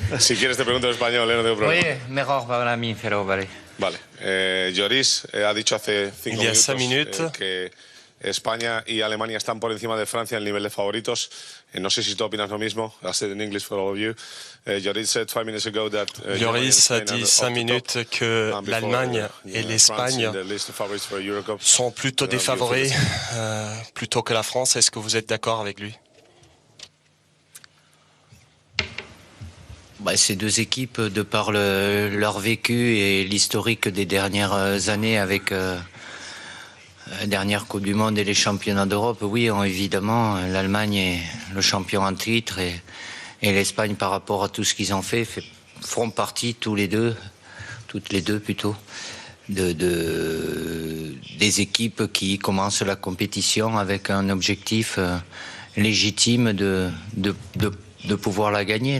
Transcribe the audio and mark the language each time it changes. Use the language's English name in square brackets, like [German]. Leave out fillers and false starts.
[Spanish] Si quieres te pregunto en español, no tengo problema. [French] Oui, [Spanish] mejor para mí, pero vale. Vale. Joris ha dicho hace 5 [French] Il y a 5 [Spanish] minutos [French] minutes [Spanish] que España y Alemania están por encima de Francia en el nivel de favoritos. No sé si tú opinas lo mismo. [English] I said in English for all of you. Joris said 5 minutes ago that [French] Joris a dit 5 minutes que l'Allemagne et l'Espagne sont plutôt des favoris plutôt que la France. Est-ce que vous êtes d'accord avec lui? Ces deux équipes, de par leur vécu et l'historique des dernières années avec la dernière Coupe du Monde et les championnats d'Europe, oui, évidemment, l'Allemagne est le champion en titre et l'Espagne, par rapport à tout ce qu'ils ont fait, feront partie toutes les deux plutôt, des équipes qui commencent la compétition avec un objectif légitime de pouvoir la gagner.